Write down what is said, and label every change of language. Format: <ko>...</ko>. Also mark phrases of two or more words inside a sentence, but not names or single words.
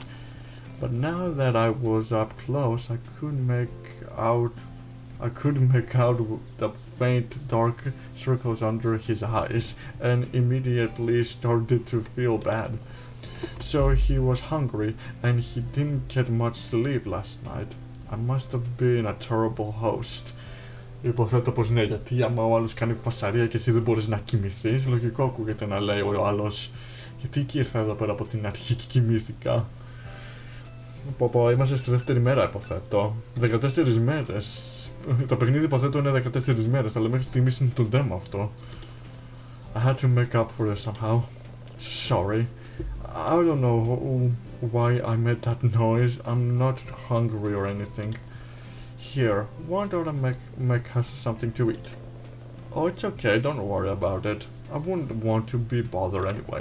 <en>But now that I was up close, I could make out the faint dark circles under his eyes, and immediately started to feel bad. So he was hungry, and he didn't get much sleep last night. I must have been a terrible host.</en> <el>Υποθέτω πως ναι, γιατί άμα ο άλλος κάνει φασαρία και εσύ δεν μπορείς να κοιμηθείς, λογικό ακούγεται να λέει ο άλλος, γιατί εκεί ήρθα εδώ πέρα από την αρχή και κοιμήθηκα. Είμαστε στη δεύτερη μέρα, υποθέτω. 14 μέρες. Το παιχνίδι, υποθέτω, είναι 14 μέρες, αλλά μέχρι στιγμής είναι το demo αυτό.</el> <en>I had to make up for this somehow. Sorry. I don't know why I made that noise. I'm not hungry or anything. Here, why don't I make us something to eat? Oh, it's okay, don't worry about it. I wouldn't want to be bothered anyway.</en>